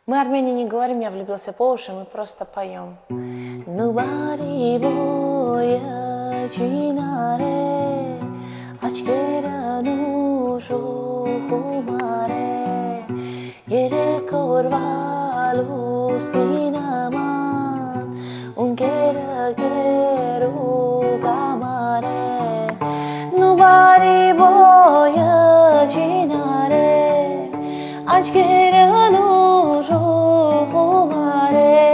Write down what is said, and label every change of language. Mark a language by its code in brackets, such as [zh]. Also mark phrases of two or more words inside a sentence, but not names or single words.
[ru] Мы Армении не говорим, я влюбился по уши, мы просто поем. [hy] Նուբարի բոյը չինարե, աչկերն ուժու խումարե, երեք օրվա լուսնի նման, ունկերը գերու կամարե, նուբարի բոյը չինարե, աչկերն ուժու խումարե,